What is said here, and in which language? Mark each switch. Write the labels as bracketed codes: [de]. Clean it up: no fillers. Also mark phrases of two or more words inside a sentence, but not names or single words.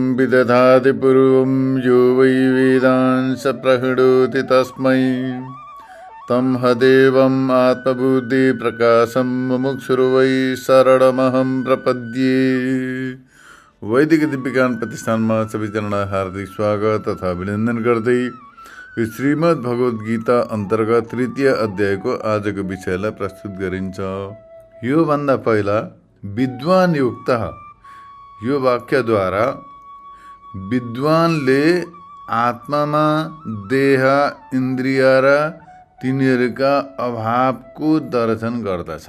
[sa] विदधाति पूर्वं यो वै वेदांस प्रहिणोति तस्मै तं हदेवम् आत्मबुद्धिप्रकाशं मुमुक्षुर्वै शरणमहं प्रपद्ये। [ne] वैदिक दिव्यज्ञान प्रतिष्ठानमा सबैजनालाई हार्दिक स्वागत तथा अभिनन्दन गर्दै श्रीमद् भगवत गीता अन्तर्गत तृतीय अध्यायको आजको विषयलाई प्रस्तुत गरिन्छ। योभन्दा पहिला विद्वान युक्त यो वाक्यद्वारा विद्वानले आत्मामा देह इन्द्रिय र तिनीहरूका अभावको दर्शन गर्दछ।